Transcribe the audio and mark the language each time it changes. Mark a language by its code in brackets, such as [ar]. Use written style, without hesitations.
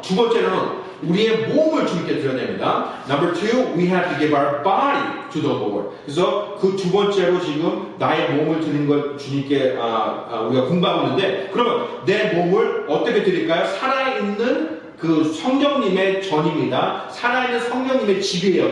[ko] 두 번째로는 우리의 몸을 주님께 드려야 됩니다. [en] Number two, we have to give our body to the Lord. [ko] 그래서 그 두 번째로 지금 나의 몸을 드리는 걸 주님께 우리가 공부하고 있는데, 그러면 내 몸을 어떻게 드릴까요? 살아있는 그 성령님의 전입니다. 살아있는 성령님의 집이에요.